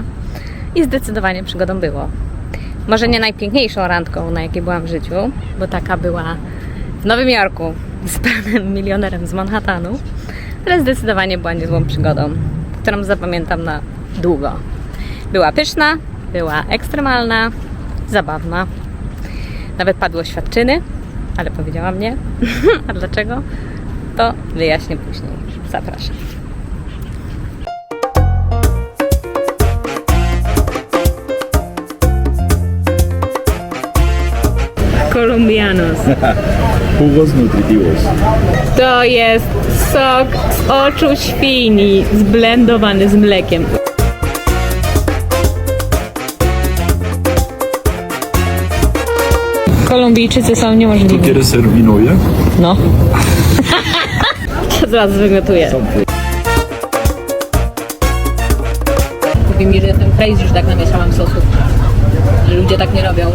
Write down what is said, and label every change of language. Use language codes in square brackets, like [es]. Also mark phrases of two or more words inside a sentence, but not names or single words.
[pl] I zdecydowanie przygodą było. Może nie najpiękniejszą randką, na jakiej byłam w życiu, bo taka była w Nowym Jorku z panem milionerem z Manhattanu, ale zdecydowanie była niezłą przygodą, którą zapamiętam na długo. Była pyszna, była ekstremalna, zabawna. Nawet padły oświadczyny, ale powiedziałam nie. A dlaczego? To wyjaśnię później. Zapraszam. [es] Colombianos. Jugos nutritivos. [pl] To jest sok z oczu świni zblendowany z mlekiem. Kolumbijczycy są niemożliwi. [es] ¿Quieres ser mi novia? No. [pl] Zaraz wymiotuję. Mówi mi, że jestem crazy, że tak namieszałam sosów. Że ludzie tak nie robią.